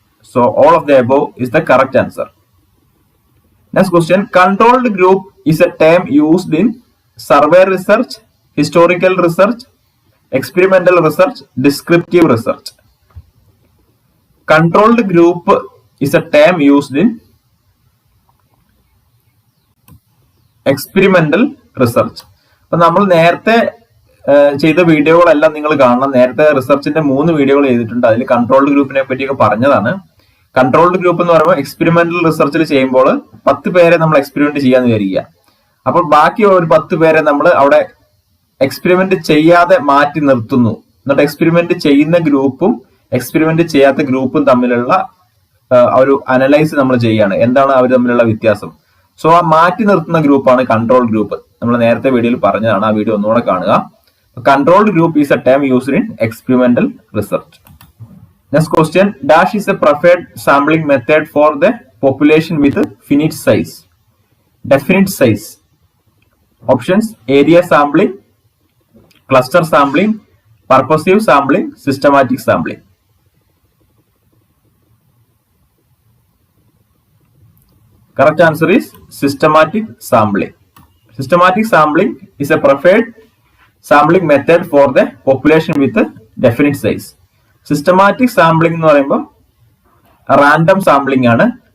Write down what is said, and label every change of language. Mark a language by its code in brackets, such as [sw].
[en] So all of the above is the correct answer. Next question: controlled group is a term used in survey research, historical research, experimental research, descriptive research. Controlled group is a term used in experimental research. [ml] അപ്പോൾ നമ്മൾ നേരത്തെ ചെയ്ത വീഡിയോകളെല്ലാം നിങ്ങൾ കാണണം. നേരത്തെ റിസർച്ചിന്റെ 3 വീഡിയോകൾ ചെയ്തിട്ടുണ്ട്. അതിൽ കൺട്രോൾഡ് ഗ്രൂപ്പിനെ പറ്റിയൊക്കെ പറഞ്ഞതാണ്. കൺട്രോൾഡ് ഗ്രൂപ്പ് എന്ന് പറയുമ്പോൾ എക്സ്പെരിമെന്റൽ റിസർച്ചിൽ ചെയ്യുമ്പോൾ 10 പേരെ നമ്മൾ എക്സ്പെരിമെന്റ് ചെയ്യാന്ന് വിചാരിക്കുക. അപ്പോൾ ബാക്കി ഒരു 10 പേരെ നമ്മൾ അവിടെ എക്സ്പെരിമെന്റ് ചെയ്യാതെ മാറ്റി നിർത്തുന്നു. എന്നിട്ട് എക്സ്പെരിമെന്റ് ചെയ്യുന്ന ഗ്രൂപ്പും എക്സ്പെരിമെന്റ് ചെയ്യാത്ത ഗ്രൂപ്പും തമ്മിലുള്ള ഒരു അനലൈസ് നമ്മൾ ചെയ്യാണ്. എന്താണ് അവർ തമ്മിലുള്ള വ്യത്യാസം? സോ ആ മാറ്റി നിർത്തുന്ന ഗ്രൂപ്പാണ് കൺട്രോൾ ഗ്രൂപ്പ്. നമ്മൾ നേരത്തെ വീഡിയോയിൽ പറഞ്ഞതാണ്. ആ വീഡിയോ ഒന്നുകൂടെ കാണുക. [en] Controlled group is a term used in experimental research. Next question: dash is a preferred sampling method for the population with finite size. Definite size. Options: area sampling, cluster sampling, purposive sampling, systematic sampling. Correct answer is systematic sampling. Systematic sampling is a preferred sampling method for the population with a definite size. [ml] Systematic sampling എന്ന് പറയുമ്പോൾ random sampling ആണ്.